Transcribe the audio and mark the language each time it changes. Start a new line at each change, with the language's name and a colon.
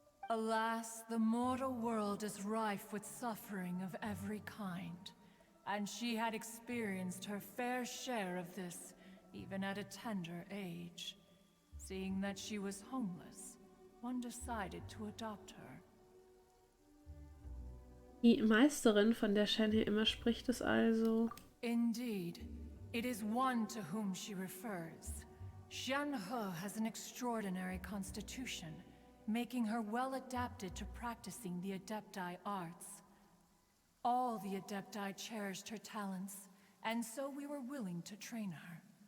English: Alas, the mortal world is rife with suffering of every kind. And she had experienced her fair share of this, even at a tender age. Seeing that she was homeless, one decided to adopt her.
German: Die Meisterin, von der Shenhe immer spricht, ist also...
English: Indeed, it is one to whom she refers. Shenhe has an extraordinary constitution, making her well adapted to practicing the Adepti arts. All the Adepti cherished her talents, and so we were willing to train her.